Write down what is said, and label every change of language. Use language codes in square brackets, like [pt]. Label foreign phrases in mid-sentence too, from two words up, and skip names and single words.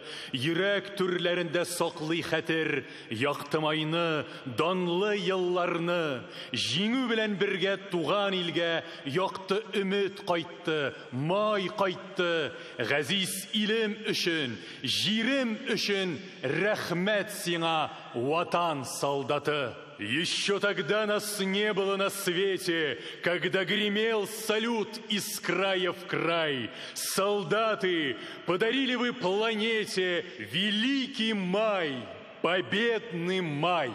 [tt] Йөрәк түрләрендә саклый хәтер, яктымайны, данлы елларны. Җиңү белән бергә туган илгә якты өмет кайтты, май кайтты. Газиз илем өчен, җирем өчен рәхмәт сиңа, ватан солдаты. [ru] Еще тогда нас не было на свете, когда гремел салют из края в край. Солдаты, подарили вы планете великий май, победный май.